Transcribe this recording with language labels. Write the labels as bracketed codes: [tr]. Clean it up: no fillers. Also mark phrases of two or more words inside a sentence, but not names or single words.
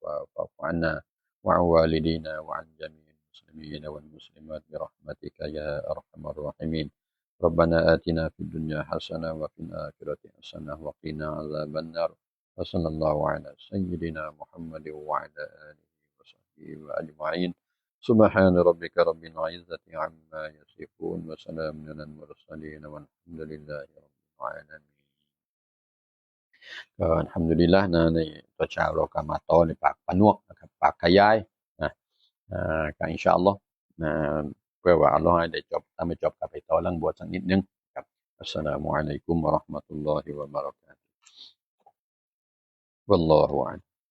[ar] فاعف عنا وعن والدينا وعن جميع المسلمين والمسلمات برحمتك يا أرحم الراحمين ربنا آتنا في الدنيا حسنة وفي الآخرة حسنة وقنا عذاب النار وصلى الله على سيدنا محمد وعلى آله وصحبه أجمعين سبحان ربك رب العزة عما يصفون وسلام على المرسلين والحمد لله رب العالمين [th] ก็ [ar] الحمد لله [th] นะในตอนเช้าเราก็มาต่อในปากปะนวกนะครับปากขยายนะก็ [ar] إن شاء الله [th] นะเพื่อว่าอัลลอฮ์ให้ได้จบถ้าไม่จบก็ไปต่อเรื่องบวชสักนิดนึงครับ [ar] السلام عليكم ورحمة الله وبركاته والله أعلم